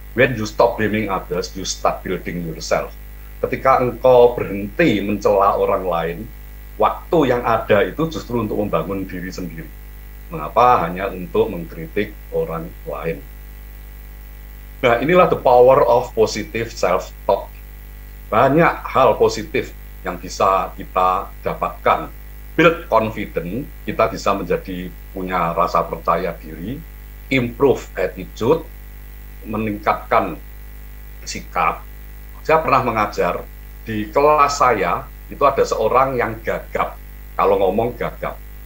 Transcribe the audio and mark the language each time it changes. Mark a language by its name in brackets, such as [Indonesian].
[English] When you stop blaming others, you start building yourself. [Indonesian] Ketika engkau berhenti mencela orang lain, waktu yang ada itu justru untuk membangun diri sendiri. Mengapa? Hanya untuk mengkritik orang lain. Nah, inilah [English] the power of positive self-talk. [Indonesian] Banyak hal positif yang bisa kita dapatkan. [English] Build confidence, [Indonesian] kita bisa menjadi punya rasa percaya diri, [English] improve attitude, [Indonesian] meningkatkan sikap. Saya pernah mengajar, di kelas saya itu ada seorang yang gagap, kalau ngomong gagap.